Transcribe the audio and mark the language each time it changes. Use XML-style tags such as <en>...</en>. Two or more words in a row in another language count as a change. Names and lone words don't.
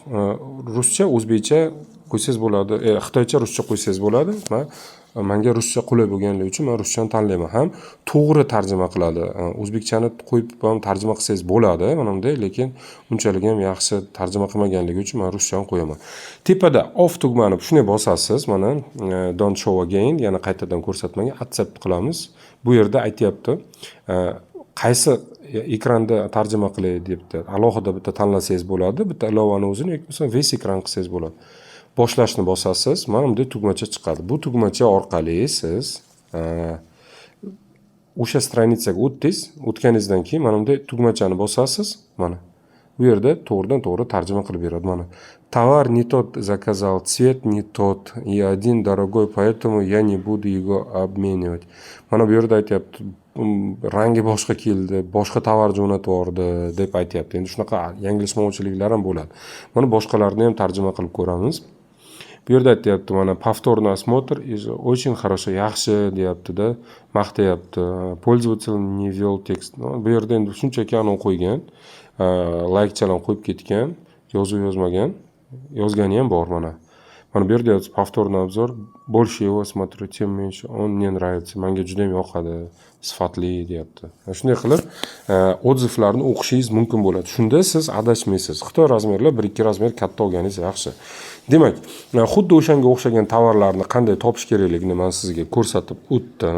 <uz>Ruscha, o'zbekcha qo'ysangiz bo'ladi, xitoycha, ruscha qo'ysangiz bo'ladi. Menga ruscha qulay bo'lganligi uchun men ruschani tanlayman. Ham to'g'ri tarjima qiladi. O'zbekchani qo'yib ham tarjima qilsangiz bo'ladi, mana bunday, lekin unchalik ham yaxshi tarjima qilmaganligi uchun men ruschani qo'yaman. Tepada off tugmani shunday bosasiz, mana</uz> <en>don't show again,</en> <uz>yana qaytadan ko'rsatmaga accept qilamiz. Bu yerda aytayapti, qaysi ekranda tarjima qilay debdi. Alohida bitta tanlasangiz bo'ladi, bitta ilovani o'zini yoki bo'lmasa ves ekran qilsangiz bo'ladi. Boshlashni bosasiz, mana bunday tugmacha chiqadi. Bu tugmacha orqali siz o'sha stranitsaga o'tganingizdan keyin mana bunday tugmachani bosasiz, mana. Bu yerda to'g'ridan-to'g'ri tarjima qilib beradi, mana.</uz> <ru>Товар не тот заказал, цвет не тот, и один дорогой, поэтому я не буду его обменивать.</ru> <uz>Mana bu yerda aytayapti, rangi boshqa keldi, boshqa tovar jo'natib yubordi deb aytayapti. Endi shunaqa yanglishmovchiliklar ham bo'ladi. Mana boshqalarni ham tarjima qilib ko'ramiz. Bu yerda aytayapti, mana</uz> <ru>повторный осмотр, очень хорошо,</ru> <uz>yaxshi deyapti-da, maqtayapti.</uz> <ru>Пользователь не ввел текст.</ru> <uz>Bu yerda endi shunchaki anavi qo'ygan, laykchalarni qo'yib ketgan, yozuv yozmagan, yozgani ham bor mana. Mana bu yerda</uz> <ru>повторный обзор, больше его смотрю, тем меньше он мне нравится.</ru> <uz>Menga juda ham yoqadi, sifatli deyapti. Shunday qilib odzivlarni o'qishingiz mumkin bo'ladi. Shunda siz adashmaysiz. Xitoy razmerlar 1-2 razmer katta olganingiz yaxshi. Demak, xuddi o'shanga o'xshagan tovarlarni qanday topish kerakligini men sizga ko'rsatib o'tdim.</uz>